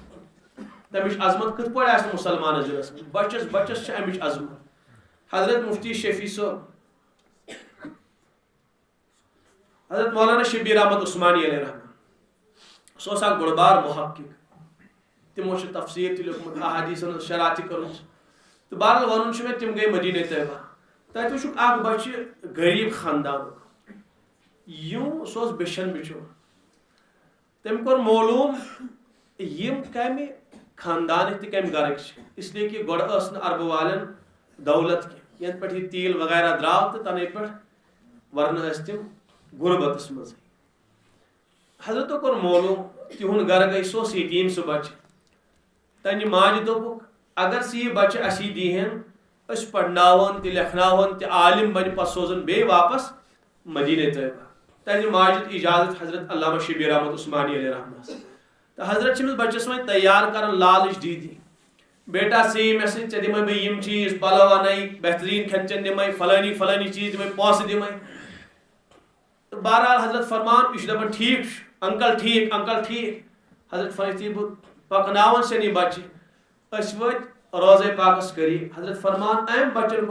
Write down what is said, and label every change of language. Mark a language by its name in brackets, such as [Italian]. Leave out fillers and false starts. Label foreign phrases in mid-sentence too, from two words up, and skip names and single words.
[Kashmiri] تمِچ عظمت کِتھ پٲٹھۍ آسہِ نہٕ مُسلمانس دلس منٛز بچس بچس چھِ امِچ عظمت حضرت مفتی شفیع صٲب حضرت مولانا شبیر احمد عثمانی [Arabic] علیہ رحمہ [Kashmiri] سُہ اوس اکھ بوٚڑ بار محقق تِمو چھُ تفسیٖر تہِ لیوٚکھمُت احادیٖثن ہٕنٛز شرح تہِ کٔرمٕژ تہٕ بہرحال ونُن چھُ مےٚ تِم گٔے مدیٖنہ طیبہ تتہِ وٕچھُکھ اکھ بچہِ غریٖب خاندانُک یوں سُہ اوس بیچھن بِچور تٔمۍ کوٚر معلوٗم یِم کمہِ خاندانٕکۍ تہٕ کمہِ گرٕکۍ چھِ [Urdu] اس لیے کہ [Kashmiri] گۄڈٕ ٲس نہٕ عربہٕ والٮ۪ن دولت کینٛہہ یَنہٕ پٮ۪ٹھ یہِ تیٖل وغیرہ درٛاو تہٕ تَنَے پٮ۪ٹھ ورنہٕ ٲسۍ تِم غُربتس منٛزٕے حضرتو کوٚر معلوٗم تِہُنٛد گرٕ گٔے سُہ اوس یتیٖم سُہ بچہِ تَنہِ ماجہِ دوٚپُکھ اگر ژٕ یہِ بچہِ اسی دیٖہن أسۍ پرناوہون تہِ لیکھناوہون تہِ عالم بنہِ پتہٕ سوزن بیٚیہِ واپس مدیٖنہ طیبہ تَنہِ ماجہِ دِیُت اجازت حضرت علامہ شبیر احمد عثمانی [Arabic] علیہ رحمہ [Kashmiri] تہٕ حضرت چھِ أمِس بچس وۄنۍ تیار کران لالٕچ دیٖدی بیٹا ژٕ یہِ مےٚ سۭتۍ ژےٚ دِمے بہٕ یِم چیٖز پلو انَے بہتریٖن کھٮ۪ن چٮ۪ن دِمے فلٲنی فلٲنی چیٖز دِمے پونٛسہٕ دِمے تہٕ بہرحال حضرت فرمان یہِ چھُ دپان ٹھیٖک چھُ انکل ٹھیٖک حضرت فرمان یُتھُے بہٕ پکناوان چھَن یہِ بچہِ أسۍ وٲتۍ روزے پاکس قریٖب حضرت فرمان أمۍ بچن کوٚر